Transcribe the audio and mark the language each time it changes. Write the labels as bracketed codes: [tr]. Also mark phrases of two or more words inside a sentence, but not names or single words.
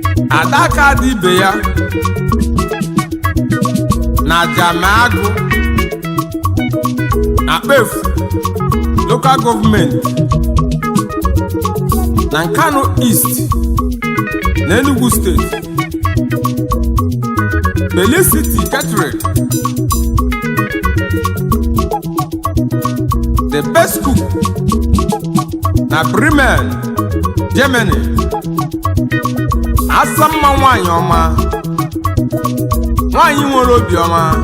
[ig] Ada ka dị ibe ya na Jamagu, na Kpefu, [en] local government, [ig] na Nkanu East, na Enugu State. [en] Felicity Catherine, the best cook na Bremen, Germany. [ig] Asa mma nwanyị ọma, nwanyị nwere obi ọma.